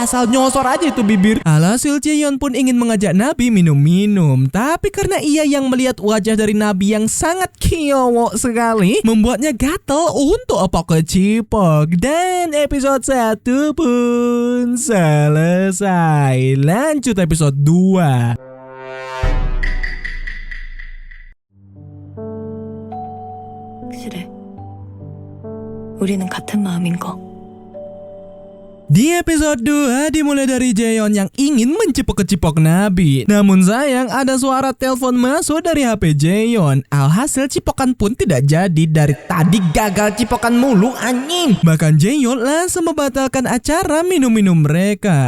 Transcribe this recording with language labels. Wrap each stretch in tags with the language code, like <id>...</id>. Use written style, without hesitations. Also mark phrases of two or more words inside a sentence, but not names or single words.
<id>Asal nyosor aja itu bibir. Alhasil Jaeyeon pun ingin mengajak Nabi minum-minum, tapi karena ia yang melihat wajah dari Nabi yang sangat kiowo sekali, membuatnya gatel untuk epok-cipok. Dan episode 1 pun selesai. Lanjut episode 2.</id> <ko>확실해. 우리는 같은 마음인 거.</ko> <id>Di episode 2 dimulai dari Jaeyeon yang ingin mencipok-cipok Nabi. Namun sayang ada suara telepon masuk dari HP Jaeyeon. Alhasil cipokan pun tidak jadi. Dari tadi gagal cipokan mulu anjing. Bahkan Jaeyeon langsung membatalkan acara minum-minum mereka.</id>